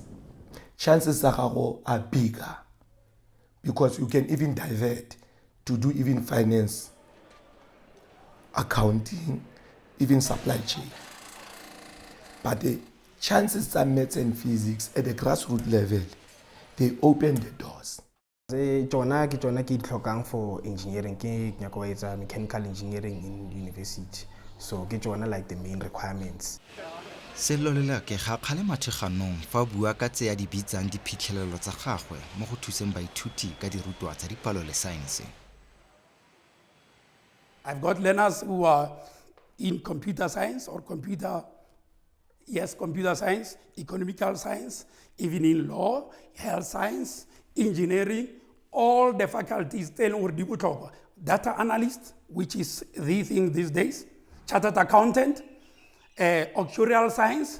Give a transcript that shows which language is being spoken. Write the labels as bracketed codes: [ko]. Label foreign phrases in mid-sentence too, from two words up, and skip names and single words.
[en] Chances are bigger because you can even divert to do even finance, accounting, even supply chain. But the chances are maths and physics at the grassroots level, they open the doors. Ke for engineering, mechanical engineering in university. so [tn] ke tsona [en] like the main requirements. [tn] Sello Lelake ga kgale matheganong fa bua ka tse ya di bitsang diphitlhelelo tsa gagwe mo go thuseng baithuti ka dirutwa tsa dipalo le saense. [en] I've got learners who are in computer science or computer science, economical science, even in law, health science, engineering, all the faculties tell or data analyst, which is the thing these days, chartered accountant, actuarial science.